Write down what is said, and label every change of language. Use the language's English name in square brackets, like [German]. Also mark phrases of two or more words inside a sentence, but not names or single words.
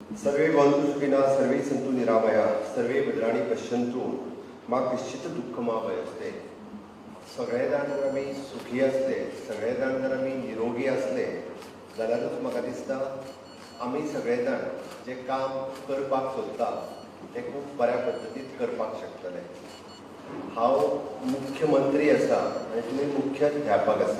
[Sanskrit] सर्वे भवन्तु सुखिनः सर्वे सन्तु निरामया सर्वे भद्राणि पश्यन्तु मा कश्चित् दुःखमा भयस्ते. [Konkani] सगळे जाण जर आमी सुखी असले, सगळे जाण जर आमी निरोगी असले जाल्यारूच म्हाका दिसता आमी सगळे जाण जे काम करपाक सोदता ते खूब बऱ्या पद्दतीन करपाक शकतले. हांव मुख्यमंत्री आसा आनी तुमी मुख्याध्यापक आसा.